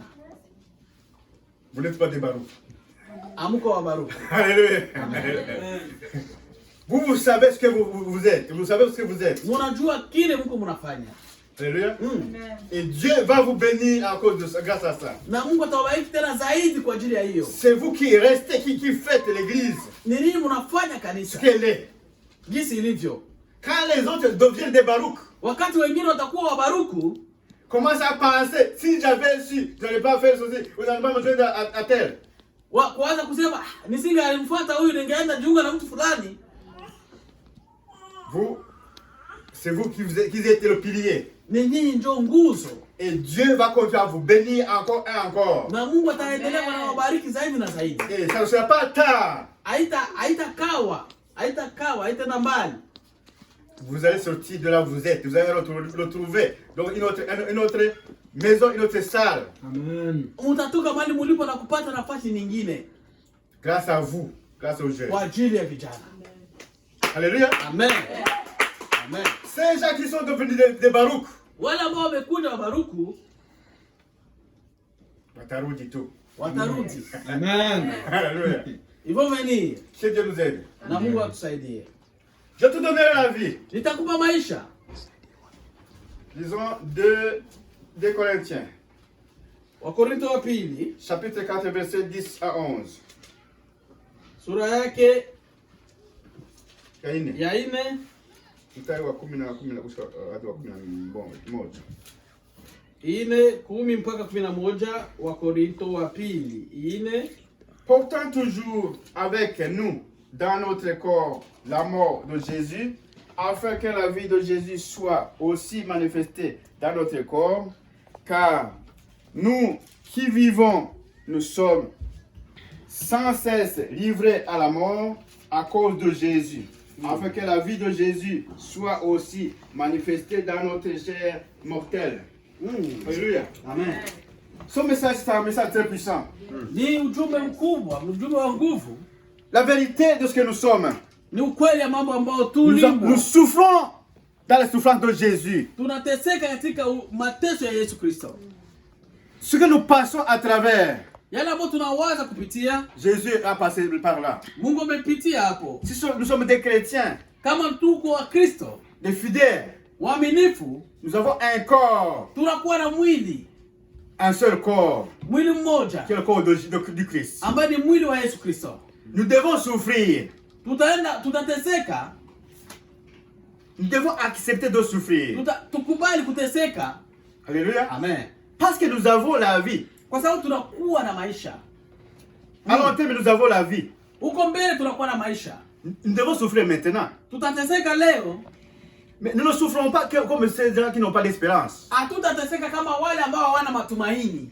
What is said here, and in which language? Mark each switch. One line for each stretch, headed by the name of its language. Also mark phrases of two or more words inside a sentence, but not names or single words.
French: Vous n'êtes pas des Baruch.
Swahili: Amuko wa Baruch.
French: Alléluia. Vous savez ce que vous êtes. Vous savez ce que vous êtes.
Swahili: Mnajua kile mko mnafanya.
French: Alléluia. Et Dieu va vous bénir à cause de ça, grâce à ça.
Swahili: Na Mungu atawabariki tena zaidi kwa ajili ya hiyo.
French: C'est vous qui restez, qui faites l'église.
Swahili: Ni nini mnafanya kanisa?
French: Ce qu'elle est.
Swahili: Jinsi ilivyo.
French: Quand les autres deviennent des Baruch.
Swahili: Wakati wengine watakuwa wa Baruku.
French: Commence à penser, si j'avais su, je n'allais pas faire ceci, vous n'allez pas me joindre à tel.
Swahili: Kuanza kusema nisingealimfuata huyu ningeenda jiunga na mtu fulani.
French: Vous, c'est vous qui êtes le pilier.
Swahili: Ni nyinyi ndio nguzo.
French: Et Dieu va continuer à vous bénir encore et encore.
Swahili: Na Mungu ataendelea kuwabariki zaidi na zaidi.
French: Et ça ne sera pas tard.
Swahili: Haitaenda mbali.
French: Vous allez sortir de là où vous êtes. Vous allez retrouver donc une autre maison, une autre salle. Amen.
Swahili: Mtatoka mahali mlipo na kupata nafasi nyingine.
French: Grâce à vous, grâce aux jeunes.
Swahili: Kwa ajili ya vijana.
French: Alléluia. Amen. Amen. Ces gens qui sont devenus des barouks.
Swahili: Wale ambao wamekuja wabaruku Watarudi tu. watarudi.
French: Amen. Alléluia. Ils vont venir. Que Dieu nous aide.
Swahili: Na Mungu atusaidie.
French: Je te donnerai la vie.
Swahili: Nitakupa maisha.
French: Lisons 2 Corinthiens,
Swahili: Wakorintho wa pili,
French: chapitre 4, versets 10 à 11.
Swahili: sura yake Kaine. ya 4 Mstari wa 10 hadi wa 11. 10 mpaka 11. Wakorintho wa pili 4.
French: Portant toujours avec nous dans notre corps la mort de Jésus, afin que la vie de Jésus soit aussi manifestée dans notre corps, car nous qui vivons, nous sommes sans cesse livrés à la mort à cause de Jésus, afin que la vie de Jésus soit aussi manifestée dans notre chair mortelle. Alléluia. Amen. Ce message, c'est un message très puissant.
Swahili: Ni ujumbe mkubwa, ujumbe wa nguvu.
French: La vérité de ce que nous sommes.
Swahili: Ni ukweli ya mambo ambayo
French: Nous
Swahili: tulimo.
French: souffrons dans les souffrances de Jésus.
Swahili: Tunateseka katika mateso ya Yesu Kristo.
French: Ce que nous passons à travers,
Swahili: Yale ambayo tunawaza kupitia,
French: Jésus a passé par là.
Swahili: Mungu amepitia hapo.
French: Si nous sommes des chrétiens,
Swahili: Kama tuko wa Kristo,
French: des fidèles,
Swahili: waaminifu,
French: nous avons un corps,
Swahili: tunakuwa na mwili,
French: un seul corps,
Swahili: mwili mmoja
French: qui est le corps du Christ.
Swahili: ambaye ni mwili wa Yesu Kristo.
French: Nous devons souffrir.
Swahili: Tutateseka,
French: Nous devons accepter de souffrir.
Swahili: tukubali kuteseka.
French: Alléluia. Amen. Parce que nous avons la vie.
Swahili: Kwa sababu tunakuwa na maisha.
French: À long terme, nous avons la vie.
Swahili: Huko mbele tunakuwa na maisha.
French: Nous devons souffrir maintenant.
Swahili: Tutateseka leo.
French: Mais nous ne souffrons pas comme ces gens qui n'ont pas d'espérance.
Swahili: Hatutateseka kama wale ambao hawana matumaini.